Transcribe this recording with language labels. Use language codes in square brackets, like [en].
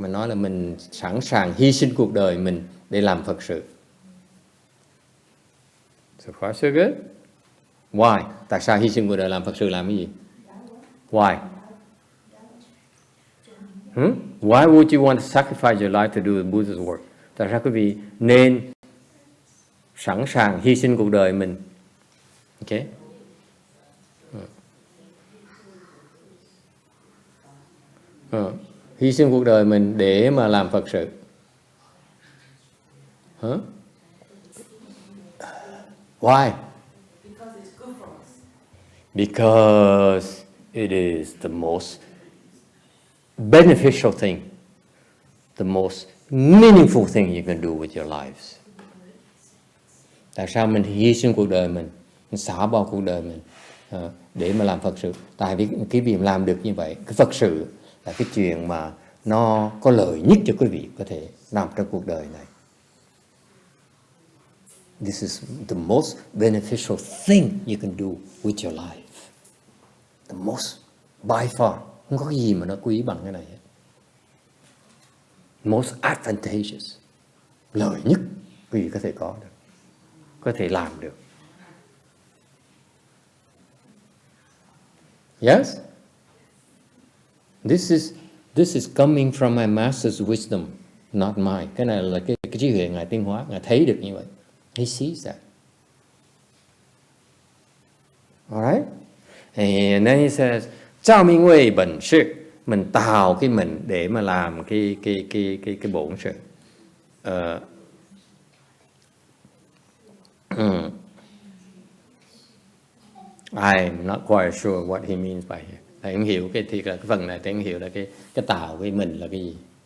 [vi] Mà nói là mình sẵn sàng hy sinh cuộc đời mình để làm Phật sự. [en] So far so good. Why? [vi] Tại sao hy sinh cuộc đời làm Phật sự làm cái gì? [en] Why? Why would you want to sacrifice your life to do the Buddha's work? [vi] Tại sao quý vị nên sẵn sàng hy sinh cuộc đời mình? Okay? Hy sinh cuộc đời mình để mà làm Phật sự. [en] Why? Because it is the most beneficial thing, the most meaningful thing you can do with your lives. [vi] Tại sao mình hy sinh cuộc đời mình xả bỏ cuộc đời mình để mà làm Phật sự? Tại vì cái việc làm được như vậy, cái Phật sự là cái chuyện mà nó có lợi nhất cho quý vị có thể làm trong cuộc đời này. [en] This is the most beneficial thing you can do with your life. The most, by far. [vi] Không có cái gì mà nó quý bằng cái này. [en] Most advantageous. [vi] Lợi nhất quý vị có thể có được. Có thể làm được. [en] Yes? This is coming from my master's wisdom, not mine. [vi] Cái này là cái trí huệ Ngài Tiến Hóa. Ngài thấy được như vậy. [en] He sees that. Alright? And then he says, Trao minh huệ bẩn sự. [vi] Mình tạo cái mình để mà làm cái bổn sự. [en] I'm not quite sure what he means by here. [vi] Thầy không hiểu cái phần này, thầy không hiểu là cái tạo cái mình là cái gì.